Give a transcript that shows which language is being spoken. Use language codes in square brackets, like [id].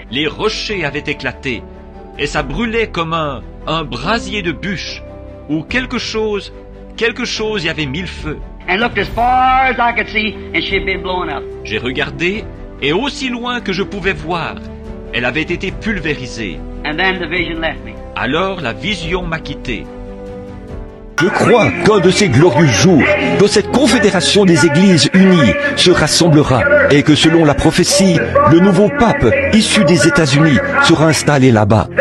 [fr] Les rochers avaient éclaté, et ça brûlait comme un brasier de bûche, ou quelque chose y avait mis le feu. [en] And looked as far as I could see, and she had been blown up. [fr] J'ai regardé, et aussi loin que je pouvais voir, elle avait été pulvérisée. [en] And then the vision left me. [fr] Alors la vision m'a quitté. Je crois qu'un de ces glorieux jours, que cette confédération des églises unies se rassemblera et que selon la prophétie, le nouveau pape issu des États-Unis sera installé là-bas.